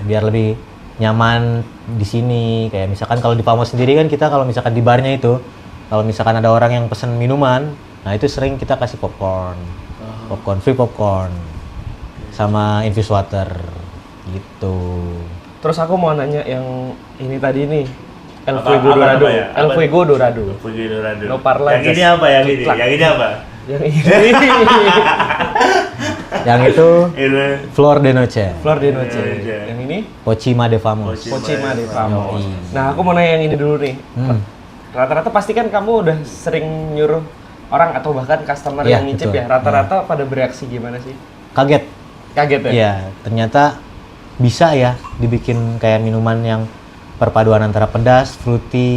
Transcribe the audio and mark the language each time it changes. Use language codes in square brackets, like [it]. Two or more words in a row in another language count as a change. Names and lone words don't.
[id] Biar lebih nyaman di sini. Kayak misalkan kalau di Famos sendiri kan kita kalau misalkan di barnya itu, kalau misalkan ada orang yang pesen minuman, nah itu sering kita kasih popcorn. [en] Popcorn, free popcorn. [id] Sama infused water gitu. Terus aku mau nanya yang ini tadi nih. El Apa- Fuego apa Dorado. namanya? El Apa? Fuego Dorado. Fuego Dorado. [it] No parla, [id] Yang ini just apa? Yang ini? ciklak. Yang ini apa? Yang ini. Yang itu Ini. Flor de Noche, Flor de Noche. Noche. Yang ini Pochima de Famos. Pochima de Famos. Yoi. Nah, aku mau nanya yang ini dulu nih. Hmm. Rata-rata pasti kan kamu udah sering nyuruh orang atau bahkan customer Iya, yang ngicip betul. ya. Rata-rata pada bereaksi gimana sih? Kaget. Kaget ya? Iya, ternyata bisa ya dibikin kayak minuman yang perpaduan antara pedas, fruity,